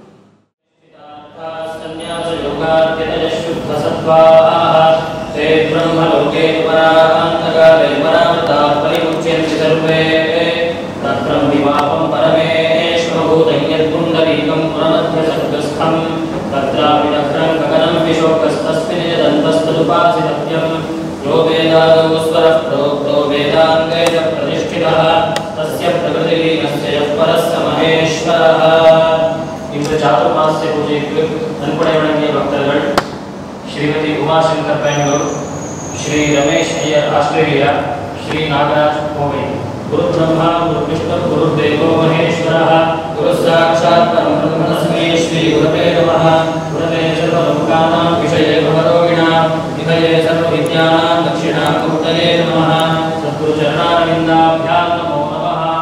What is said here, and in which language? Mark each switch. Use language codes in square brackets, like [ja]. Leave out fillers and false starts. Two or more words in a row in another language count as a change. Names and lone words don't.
[sa] संन्यास योगाद्यतय शुद्ध सत्त्वाः ते ब्रह्मलोके परान्तकाले परामृताः परिमुच्यन्ते सर्वे तत्रं विवाहं परमेश्वरभूतं यत्पुण्डरीकं पुरमध्यसर्गस्थं तत्रापि नखरं गगनं विशोकस्तस्मिन् यदन्तस्तदुपासितव्यं यो वेदादौ स्वरः प्रोक्तो वेदाङ्गे च प्रतिष्ठितः तस्य प्रकृतिलीनस्य यः परः स महेश्वरः. [ta] இந்த சாதுர்மாசிய பூஜைக்கு நன்கொடை வழங்கிய பக்தர்கள் ஸ்ரீமதி உமாசங்கர் பெங்களூர், ஸ்ரீ ரமேஷ் ஐயர் ஆஸ்திரேலியா, ஸ்ரீ நாகராஜ் கோவை. [sa] गुरु ब्रह्मा गुरु विष्णु गुरु देवो महेश्वरः गुरु साक्षात् परब्रह्म तस्मै श्री गुरवे नमः. गुरवे सर्वलोकानां विषये भवरोगिणाम् निधये सर्वविद्यानां दक्षिणामूर्तये नमः. सद्गुरु चरणारविन्दाभ्यां नमो नमः.